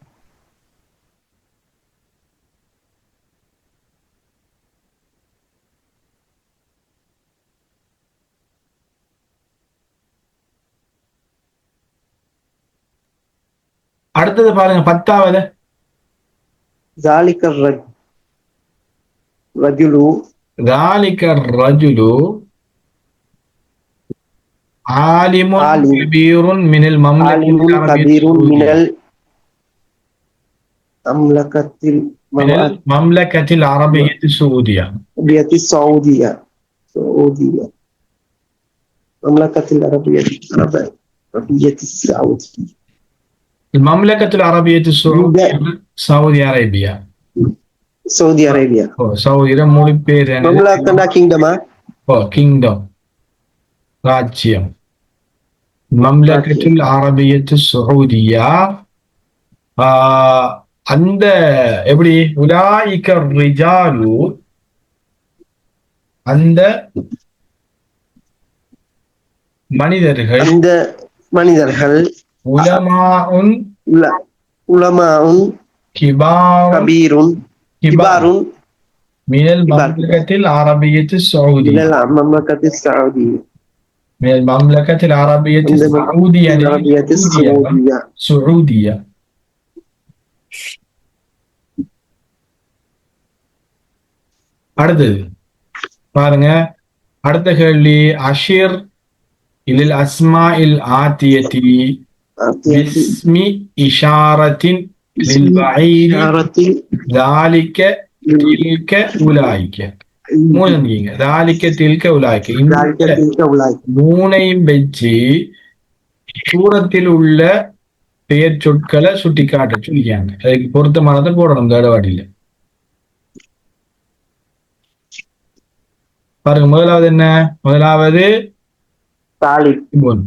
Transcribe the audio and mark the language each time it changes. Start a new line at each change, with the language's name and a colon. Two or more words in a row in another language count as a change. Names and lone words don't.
Tamil: அடுத்தது பாருங்க, பத்தாவது.
Arabic: ذلك الرجل عالم كبير من المملكة العربية السعودية. المملكة العربية السعودية. المملكة العربية السعودية سعودي عربية. سعودي عربية.
Tamil: سعودي மூணு பேர். மம்லக்கனா கிங்டமா? கிங்டம், ராஜ்யம்.
Arabic: المملكة العربية السعودية.
Tamil: அந்த எப்படி
Arabic: أولئك رجال
Tamil: அந்த மனிதர்கள்
Arabic: உலமாஉன் கபீருன் من المملكة العربية السعودية. من المملكة العربية السعودية.
Tamil: அடுத்தது பாருங்க, அடுத்த கேள்வி.
Arabic: أشر إلى الأسماء الآتية باسم إشارة للبعيد ذلك تلك أولئك.
Tamil: மூணுங்க,
Arabic: ذلك تلك أولئك.
Tamil: மூணையும் வச்சு தூரத்தில் உள்ள பெயர் சொற்களை சுட்டி காட்ட சொல்லிக்காங்க. அதுக்கு பொருத்தமானதை போடணும் தடவாடியில. பாருங்க, முதலாவது என்ன? முதலாவது தாலிபுன்.